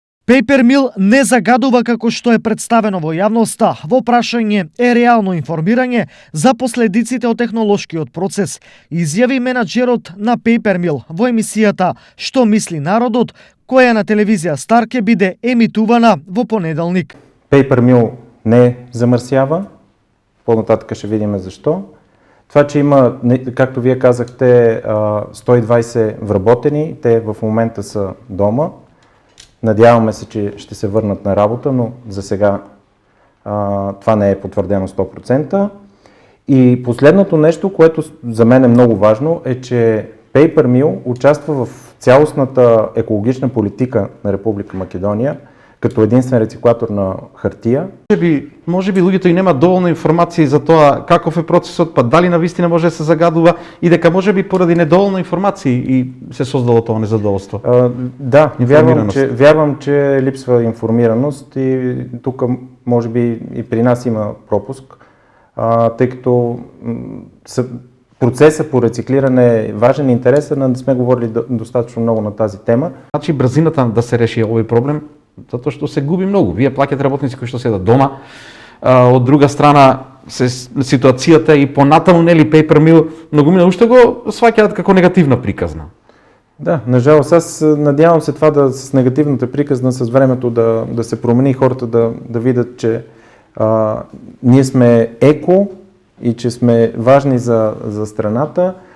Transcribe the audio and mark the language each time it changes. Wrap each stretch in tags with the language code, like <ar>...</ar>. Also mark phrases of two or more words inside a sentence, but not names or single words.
<mk>Paper Mill не загадува како што е представено во јавноста. Во прашање е реално информирање за последиците од технолошкиот процес, изјави менаџерот на Paper Mill во емисијата "Што мисли народот", која на телевизија Стар ќе биде емитувана во понеделник.</mk> <bg>Paper Mill не замърсява, по-нататък ще видим защо. Това, че има, както вие казахте, 120 вработени, те в момента са дома. Надяваме се, че ще се върнат на работа, но за сега това не е потвърдено 100%. И последното нещо, което за мен е много важно, е, че Paper Mill участва в цялостната екологична политика на Република Македония, като единствен рециклатор на хартия.</bg> <mk>Може би луѓето и нема доволно информации за тоа каков е процесот, па дали навистина може да се загадува и дека може би поради недоволно информации и се создало тоа незадоволство.</mk> <bg>Да, вярвам, че липсва информираност и тук може би и при нас има пропуск, тъй като процесът по рециклиране е важен и интересен, но не сме говорили достатъчно много на тази тема.</bg> <mk>Значи брзината да се реши овој проблем, затоа што се губи многу. Вие плаќате работници кои што седат дома. Од друга страна, ситуацијата и понатаму нели Paper Mill многумина уште го сваќаат како негативна приказна. Да, нажалост,</mk> <bg>аз надявам се това с негативната приказна с времето да се промени, хората да видят, че ние сме еко и че сме важни за страната.</bg>